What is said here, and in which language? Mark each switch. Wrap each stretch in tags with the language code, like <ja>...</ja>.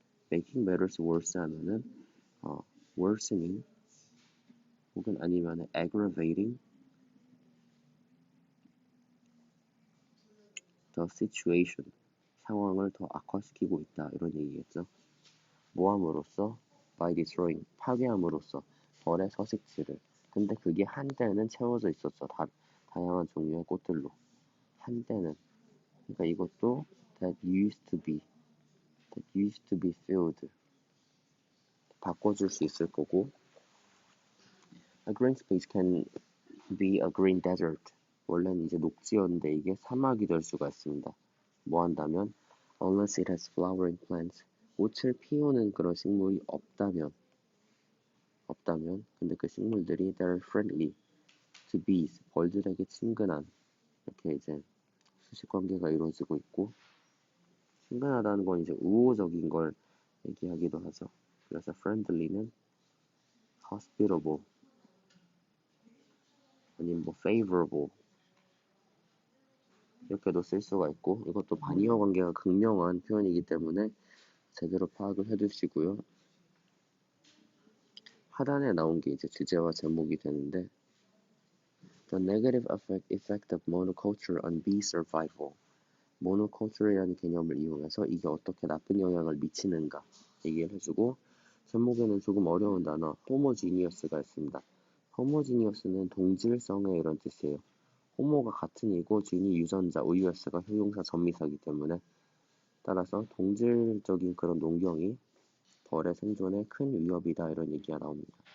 <en>making matters worse</en> <ko>하면은 worsening 혹은 아니면은</ko> <en>aggravating the situation,</en> <ko>상황을 더 악화시키고 있다 이런 얘기겠죠. 모함으로써</ko> <en>by destroying,</en> <ko>파괴함으로써 벌의 서식지를. 근데 그게 한때는 채워져 있었죠. 다양한 종류의 꽃들로. 한때는. 그러니까 이것도</ko> <en>that used to be filled.</en> <ko>바꿔줄 수 있을 거고.</ko> <en>A green space can be a green desert.</en> <ko>원래는 이제 녹지였는데 이게 사막이 될 수가 있습니다. 뭐 한다면</ko> <en>unless it has flowering plants.</en> <ko>꽃을 피우는 그런 식물이 없다면 근데 그 식물들이</ko> <en>they're friendly to bees,</en> <ko>벌들에게 친근한, 이렇게 이제 수식 관계가 이루어지고 있고, 친근하다는 건 이제 우호적인 걸 얘기하기도 하죠. 그래서 friendly는 hospitable 아니면 뭐 favorable 이렇게도 쓸 수가 있고, 이것도 반의어 관계가 극명한 표현이기 때문에 제대로 파악을 해두시고요. 하단에 나온 게 이제 주제와 제목이 되는데</ko> <en>The negative effect of monoculture on bee survival.</en> <ko>모노컬처라는 개념을 이용해서 이게 어떻게 나쁜 영향을 미치는가 얘기를 해주고, 제목에는 조금 어려운 단어 호모지니어스가 있습니다. 호모지니어스는 동질성의 이런 뜻이에요. 호모가 같은 이고 지니 유전자, 우유S가 효용사 전미사이기 때문에 따라서 동질적인 그런 농경이 벌의 생존에 큰 위협이다 이런 얘기가 나옵니다.</ko>